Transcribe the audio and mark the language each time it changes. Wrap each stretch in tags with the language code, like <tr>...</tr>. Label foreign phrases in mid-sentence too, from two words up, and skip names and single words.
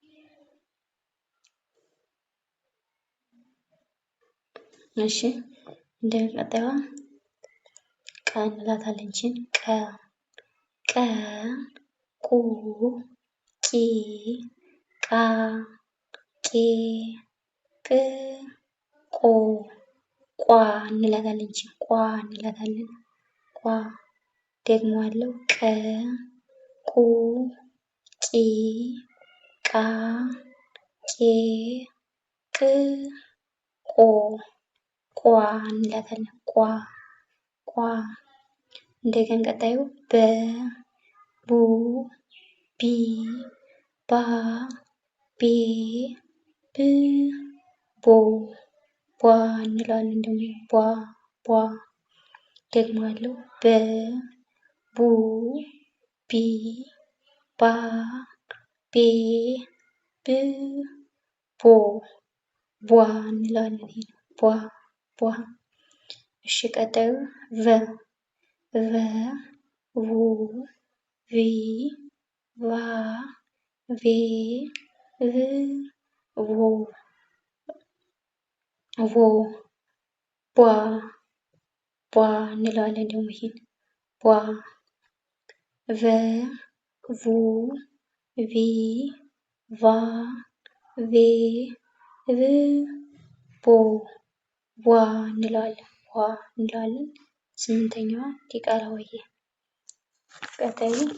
<am>እሺ እንደ ቀጣዩዋ ቀ እንላታለን። ችን ቀ ቀ ቁ ቂ ቃ ቄ ቅ ቆ ቋ እንላታለን። ችን ቋ እንላታለን። ቋ ደግመዋለሁ። ቀ ቁ ቂ ቃ ቄ ቅ ቆ ቋ እንላታለን። ቋ ቋ እንደገና ቀጣዩ በ ቡ ቢ ባ ቤ ብ ቦ ቧ እንለዋለን። ደግሞ ቧ ቧ ደግመዋለሁ። በ ቡ ቢ ባ ቤ ብ ቦ ቧ እንለዋለን። ይሄ ቧ ቧ። እሺ ቀጣዩ ቨ ቨ ቡ ቪ ቫ ቬ ቭ ቮ ቮ ቧ ቧ እንለዋለን። ደግሞ ይሄን ቧ ቨ ቡ ቪ ቫ ቬ ቭ ቦ ቧ እንለዋለን። ቧ እንለዋለን። ስምንተኛዋ ዲቃላ ሆሄ። ቀጣዩ</am>